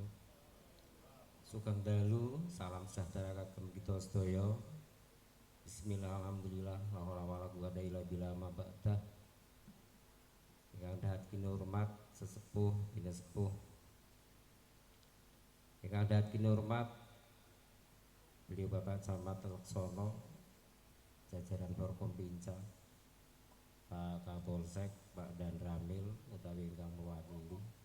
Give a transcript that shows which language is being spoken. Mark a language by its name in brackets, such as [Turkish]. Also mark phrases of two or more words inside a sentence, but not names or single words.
[Javanese] Sugeng dalu, [Indonesian] salam sejahtera [Javanese] kagem kita sedaya. [Arabic] بسم الله، الحمد لله، لا حول ولا قوة إلا بالله ما بعد. [Javanese] ingkang dahat kinurmat sesepuh bini sepuh, ingkang dahat kinurmat beliau Bapak Camat Laksono, jajaran Forkompinca, Pak Kapolsek, Pak Dan Ramil utawi ingkang mewakili.